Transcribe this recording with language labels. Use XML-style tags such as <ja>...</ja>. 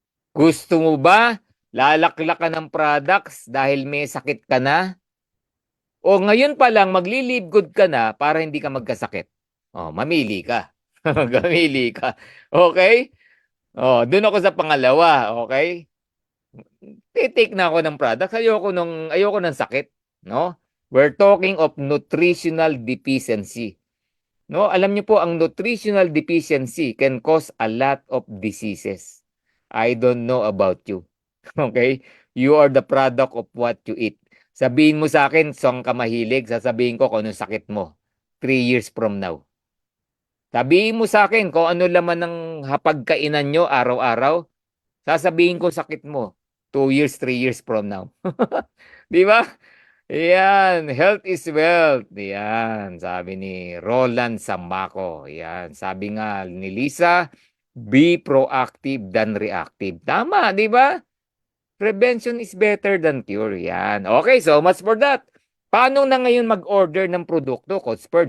<tl>Gusto mo ba lalaklak ka ng products dahil may sakit ka na? O ngayon pa lang magli-live good ka na para hindi ka magkasakit? Oh, mamili ka. Mamili ka. Okay? Oh, doon ako sa pangalawa, okay? Titake na ako ng products. Ayoko ng sakit, no?</tl> <en>We're talking of nutritional deficiency.</en> <tl>No, alam niyo po ang</tl> <en>nutritional deficiency can cause a lot of diseases. I don't know about you. Okay? You are the product of what you eat.</en> <tl>Sabihin mo sa akin, saan ka mahilig, sasabihin ko kung anong sakit mo.</tl> <en>3 years from now.</en> <tl>Sabihin mo sa akin kung ano laman ng hapagkainan nyo araw-araw, sasabihin ko sakit mo.</tl> <en>2 years, 3 years from now.</en> <tl>Di ba? Yan,</tl> <en>health is wealth.</en> <tl>Yan, sabi ni Roland Sambaco. Yan, sabi nga ni Lisa,</tl> <en>be proactive than reactive.</en> <tl>Tama, di ba?</tl> <en>Prevention is better than cure. Yan. Okay, so much for that.</en> <tl>Paano na ngayon mag-order ng produkto, Coach Bird?</tl>